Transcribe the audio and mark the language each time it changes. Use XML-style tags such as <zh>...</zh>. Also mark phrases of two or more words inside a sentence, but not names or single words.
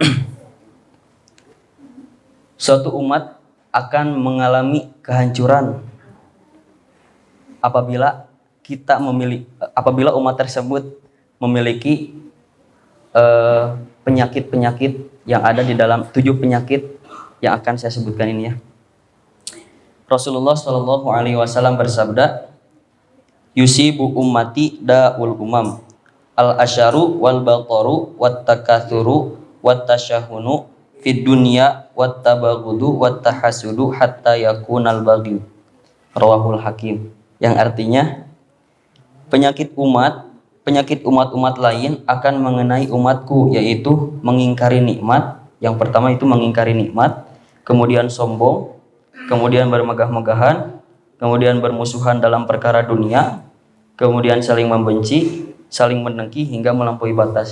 <id>Suatu umat akan mengalami kehancuran apabila umat tersebut memiliki penyakit-penyakit yang ada di dalam 7 penyakit yang akan saya sebutkan ini ya.</id> <ar>رسول الله صلى الله عليه وسلم bersabda, يصيب أمتي داء الأمم الأشر والبطر والتكاثر والتشاحن في الدنيا والتباغض والتحاسد حتى يكون البغي. رواه الحاكم.</ar> <id>Yang artinya penyakit umat-umat lain akan mengenai umatku, yaitu mengingkari nikmat. Yang pertama itu mengingkari nikmat, kemudian sombong, kemudian bermegah-megahan, kemudian bermusuhan dalam perkara dunia, kemudian saling membenci, saling mendengki hingga melampaui batas.</id>